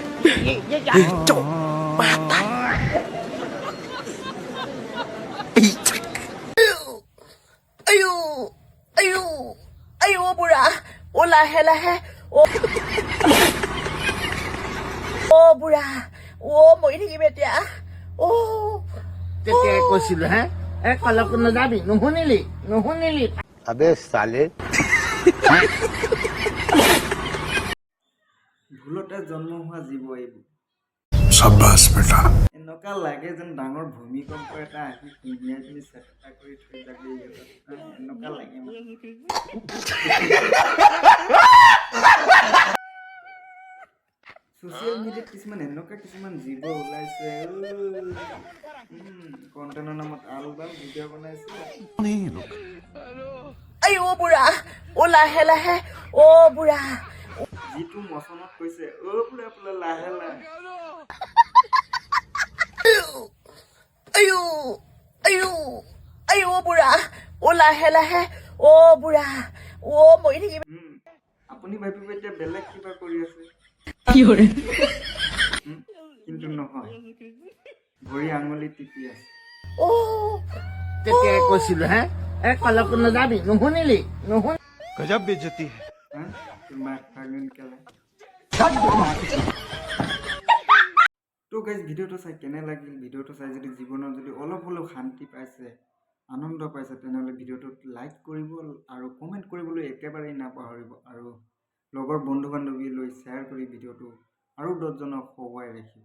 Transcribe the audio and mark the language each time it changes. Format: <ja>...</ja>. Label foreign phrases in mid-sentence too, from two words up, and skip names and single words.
<hi>ये क्या?</hi> <as>অয় অয় অয় বুঢ়া অ' লাহে লাহে অ' বুঢ়া অ মই থাকিব এতিয়া ओ তেতিয়া কৈছিলো হে কলক নাযাবি নুশুনিলি</as> <hi>अबे साले</hi> <as>ভুলতে জন্ম হোৱা জীৱ এইবোৰ।</as> <hi>शाबाश बेटा</hi> <as>এনেকুৱা লাগে যেন ডাঙৰ ভূমিকম্প এটা আহি সুমিয়াই পিনি চেষ্টা কৰি থৈ যাবি, এনেকুৱা লাগে মানে। ছ'চিয়েল মিডিয়াত কিছুমান জীৱ ওলাইছে, কণ্টেণ্টৰ নামত আলবাল ভিডিঅ' বনাইছে। অয় বুঢ়া অ' লাহে লাহে অ' বুঢ়া যিটো মচনত কৈছে বুঢ়া বোলে লাহে লাহে, অয় অয় অয় বুঢ়া অ' লাহে লাহে অ' বুঢ়া অ মই থাকিব আপুনি ভাবিব এতিয়া বেলেগ কিবা কৰি আছে, কিন্তু নহয়, ভৰি আঙুলি টিপি আছে। ओ তেতিয়া কৈছিলো হে কলক নাযাবি নুশুনিলি</as> <hi>गजब बेइज्जती है।</hi> <as>তোমাক ফাগুন কেলা। তো গাইজ ভিডিঅ'টো চাই কেনে লাগিল? ভিডিঅ'টো চাই যদি জীৱনত যদি অলপ হ'লেও শান্তি পাইছে, আনন্দ পাইছে, তেনেহ'লে ভিডিঅ'টোত লাইক কৰিব আৰু কমেণ্ট কৰিবলৈ একেবাৰেই নাপাহৰিব, আৰু লগৰ বন্ধু বান্ধৱীলৈ শ্বেয়াৰ কৰি ভিডিঅ'টো আৰু 10জনক হহুৱাই ৰাখিব।</as>